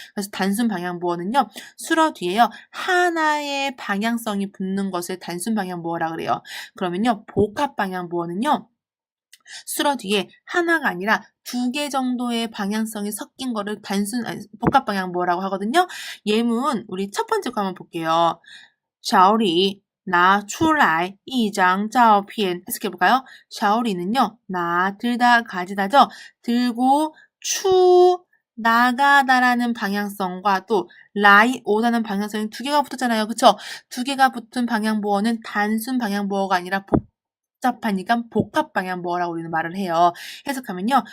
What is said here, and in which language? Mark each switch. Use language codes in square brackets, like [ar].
[ko] 그래서 단순 방향보어는요. 수러 뒤에요. 하나의 방향성이 붙는 것을 단순 방향보어라 그래요. 그러면요. 복합 방향보어는요. 수러 뒤에 하나가 아니라 2개 정도의 방향성이 섞인 거를 복합 방향보어라고 하거든요. 예문 우리 첫 번째 거 한번 볼게요. [zh] 小李拿出来一张照片 [ko] 해석해 볼까요? 小李는요. 들다 가지다죠. 들고 나가다라는 방향성과 또 라이 오다는 방향성이 2개가 붙었잖아요. 그쵸? 2개가 붙은 방향보어는 단순 방향보어가 아니라 복잡하니까 복합 방향보어라고 우리는 말을 해요. 해석하면요.